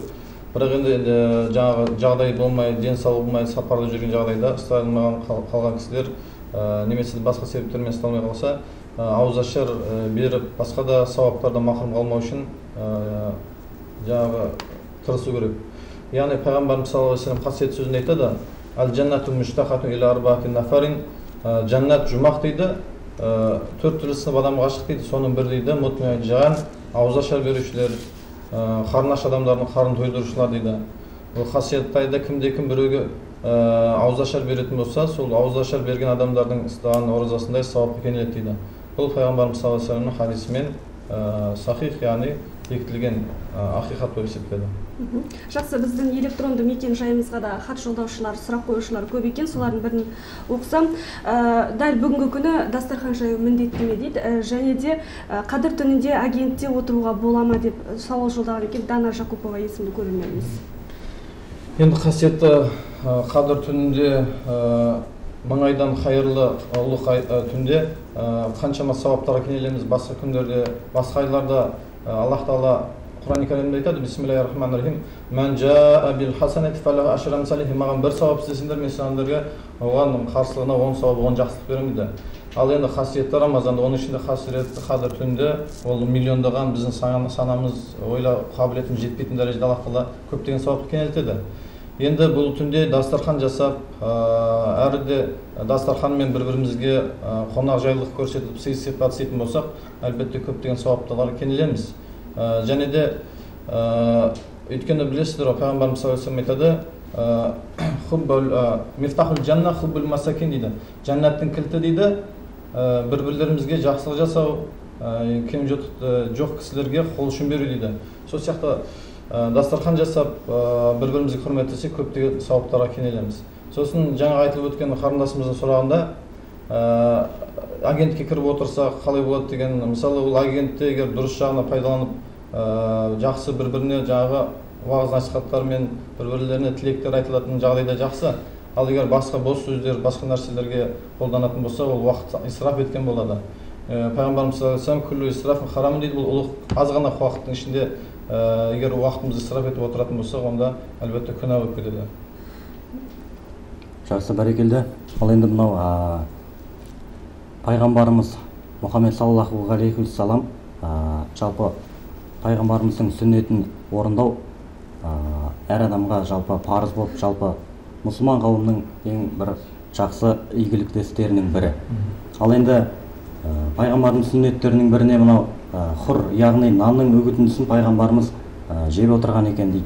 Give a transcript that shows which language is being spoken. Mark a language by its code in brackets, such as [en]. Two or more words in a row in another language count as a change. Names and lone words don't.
[kk] Бірақ енді жаңағы жағдай болмай, денсаулығы болмай, сапарда жүрген жағдайда істей алмаған қалған кісілер немесе басқа себептермен істей алмай қалса, ауызашар беріп, басқа да сауаптардан махрұм қалмау үшін жаңағы тырысу керек. Яғни пайғамбарымыз [ar] صلى الله عليه وسلم [kk] қасиетті сөзінде айтады: [ar] "الجنة مشتاقة إلى أربعة نفر", [kk] жаннат жұмақ дейді, төрт түрлі сынып адамға ғашық дейді. Соның бірі дейді мутмаиджан, ауызашар берушілер, қарны аш адамдардың қарнын тойдырушылар дейді. Бұл қасиетті айда кімде-кім біреуге ауызашар беретін болса, сол ауызашар берген адамдардың ұстаған оразасындай сауапқа кенеледі дейді. Бұл пайғамбарымыз [ar] صلى الله عليه وسلم [kk] хадисімен сахих, яғни бекітілген ақиқат болып есептеледі. Жақсы, біздің электронды мекен жайымызға да хат жолдаушылар, сұрақ қоюшылар көп екен. Солардың бірін оқысам, дәл бүгінгі күні дастархан жаю міндетті ме дейді, және де Қадір түнінде агентте отыруға бола ма деп сауал жолдаған екен Дана Жакупова есімді көрерменіміз. Енді қасиетті Қадір түнінде, мың айдан қайырлы ұлық түнде қаншама сауаптарға кенелеміз. Басқа күндерде, басқа айларда Аллах тағала Құран-ы Кәрімде айтады: [ar] "بسم الله الرحمن الرحيم. من جاء بالحسنة فله عشر أمثالها". [kk] Маған бір сауап істесеңдер, мен сендерге оған қарсылығына 10 сауап, 10 жақсылық беремін дейді. Ал енді қасиетті Рамазанда, оның ішінде қасиетті Қадір түнінде, ол миллиондаған біздің санамыз, ойлау қабілетіміз жетпейтін дәрежеде Аллах тағала көптеген сауапқа кенелтеді. Енді бұл түнде дастархан жасап, әріде дастарханмен бір-бірімізге қонақ жайлылық көрсетіп, сый-сипат істейтін болсақ, әлбетте көптеген сауаптарға кенелеміз. Және де өйткені білесіздер, пайғамбарымыз [ar] صلى الله عليه وسلم [kk] айтады: [ar] "مفتاح الجنة حب المساكين" [kk] дейді. Жаннаттың кілті дейді, бір-бірлерімізге жақсылық жасау, кем жоқ кісілерге қол ұшын беру дейді. Сол сияқты дастархан жасап, бір-бірімізге құрметтесек, көптеген сауаптарға кенелеміз. Сосын жаңа айтылып өткен қарындасымыздың сұрағында, агентке кіріп отырса қалай болады деген, мысалы ол агентте егер дұрыс жағына пайдаланып, жақсы бір-біріне жаңағы уағыз насихаттармен бір-бірлеріне тілектер айтылатын жағдайда жақсы. Ал егер басқа бос сөздер, басқа нәрселерге қолданатын болса, ол уақыт исраф еткен болады. Пайғамбарымыз [ar] صلى الله عليه وسلم: "كل إسراف حرام" [kk] дейді. Бұл ұлық аз ғана уақыттың ішінде егер уақытымызды исраф етіп отыратын болсақ, онда әлбетте күнә болып кетеді. Жақсы, бәрекелді. Ал енді мынау пайғамбарымыз Мұхаммед [ar] صلى الله عليه وسلم [kk] жалпы пайғамбарымыздың сүннетін орындау әр адамға жалпы парыз болып, жалпы мұсылман қауымның ең бір жақсы игілікті істерінің бірі. Ал енді пайғамбардың сүннеттерінің біріне мынау хур, яғни нанның үгітіндісін пайғамбарымыз жеп отырған екен дейді.